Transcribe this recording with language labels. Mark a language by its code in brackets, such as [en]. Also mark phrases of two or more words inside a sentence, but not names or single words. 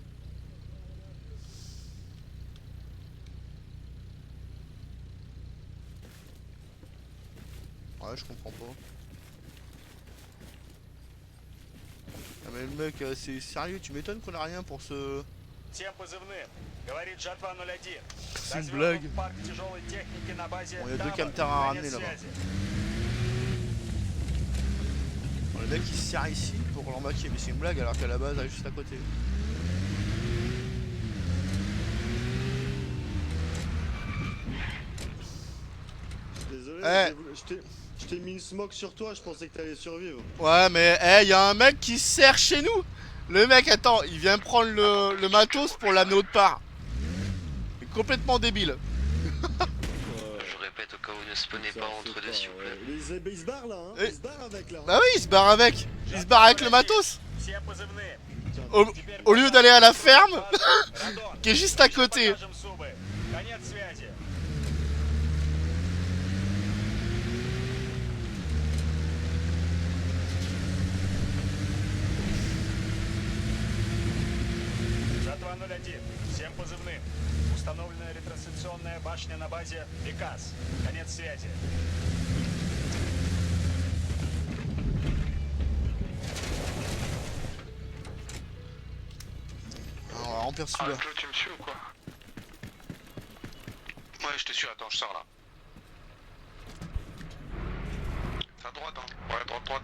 [fr] Ouais, je comprends pas. Ah mais le mec, c'est sérieux, tu m'étonnes qu'on a rien pour ce... [ru] Всем позывным. Говорит Жатва 01. [fr] C'est une [ru] Развёрнут [fr] blague. [ru] парк тяжелой техники на базе [fr] Bon, y a deux [ru] Табор. [fr] camters à [ru] Конец [fr] ramener là-bas. [ru] связи. [fr] Bon, le mec il se sert ici pour l'embarquer, mais c'est une blague alors qu'à la base elle est juste à côté. Désolé, Eh. je t'ai mis une smoke sur toi, je pensais que t'allais survivre. Ouais mais y a un mec qui se sert chez nous. Le mec, attends, il vient prendre le matos pour l'amener autre part. Il est complètement débile. Je répète au cas où ne spawnez pas entre deux s'il vous plaît. Il se barre là, hein. Eh. Il se barre avec là. Bah oui, il se barre avec. Il se barre avec le matos. [ru] Всем позывным. [fr] Au lieu d'aller à la ferme, [ru] Радон. [fr] qui est juste à côté. [ru] Покажем зубы. Конец связи. Жатва 01. Всем позывным. Установлена ретрансляционная башня на базе Приказ. Конец связи. [fr] Alors, on va remplir celui-là. Joe, tu me suis ou quoi? Ouais, je te suis, attends, je sors là. C'est à droite, hein. Ouais, droite.